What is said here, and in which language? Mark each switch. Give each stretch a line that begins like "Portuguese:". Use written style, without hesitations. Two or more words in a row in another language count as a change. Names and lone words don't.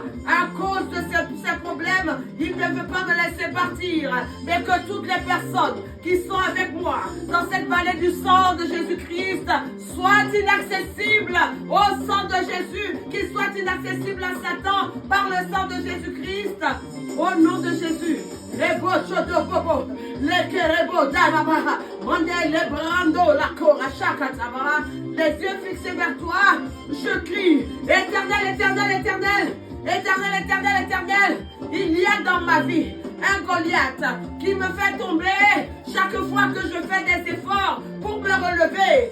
French: À cause de ces problèmes, il ne veut pas me laisser partir. Mais que toutes les personnes qui sont avec moi dans cette vallée du sang de Jésus-Christ soient inaccessibles au sang de Jésus, qu'ils soient inaccessibles à Satan par le sang de Jésus-Christ. Au nom de Jésus. Rebo chodo bobo, le kerebo daraba, on est le brando, la korachaka tabara, les yeux fixés vers toi, je crie, éternel, éternel, éternel, éternel, éternel, éternel, il y a dans ma vie un Goliath qui me fait tomber chaque fois que je fais des efforts pour me relever.